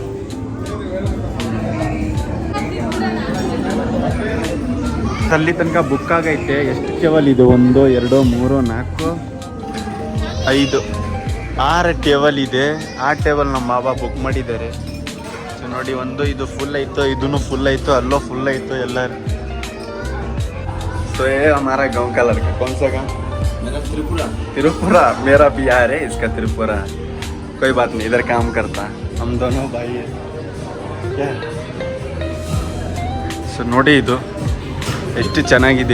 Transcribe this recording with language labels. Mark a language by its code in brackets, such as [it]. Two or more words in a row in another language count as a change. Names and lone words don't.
[kn] ಅಲ್ಲಿ ತನಕ ಬುಕ್ ಆಗೈತೆ. ಎಷ್ಟು ಟೇಬಲ್ ಇದು? 1 2 3 4 5 6 ಟೇಬಲ್ ಇದೆ. ಆ ಟೇಬಲ್ ನಮ್ಮ ಬಾಬಾ ಬುಕ್ ಮಾಡಿದ್ದಾರೆ. ಸೊ ನೋಡಿ, ಒಂದು ಇದು ಫುಲ್ ಆಯಿತು, ಇದೂ ಫುಲ್ ಆಯಿತು, ಅಲ್ಲೋ ಫುಲ್ ಆಯಿತು ಎಲ್ಲರೂ. [hi] तो ये हमारा गांव का लड़का. कौन सा गांव? मेरा त्रिपुरा. त्रिपुरा मेरा बिहार है, इसका त्रिपुरा. कोई बात नहीं, इधर काम करता. हम दोनों भाई है. क्या? [kn] ಸೊ ನೋಡಿ, ಇದು ಎಷ್ಟು ಚೆನ್ನಾಗಿದೆ.